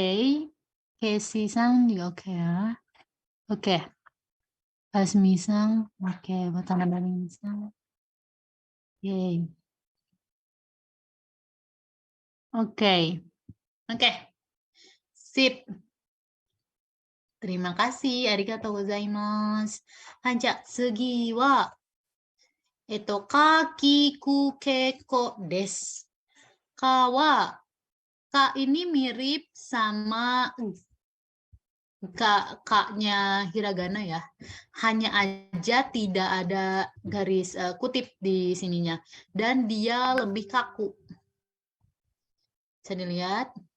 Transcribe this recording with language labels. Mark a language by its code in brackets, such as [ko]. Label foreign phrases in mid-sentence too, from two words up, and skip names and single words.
[id] Casey sang juga oke ya. Oke. Hasmi sang oke. Batang Banding sang. Oke. Oke. Oke. Sip. Terima kasih. [ja] ありがとうございます。ハンジャ、次はかきくけこです. [id] Ka wa Ka ini mirip sama K-nya hiragana ya. Hanya aja tidak ada garis kutip di sininya. Dan dia lebih kaku. Bisa dilihat.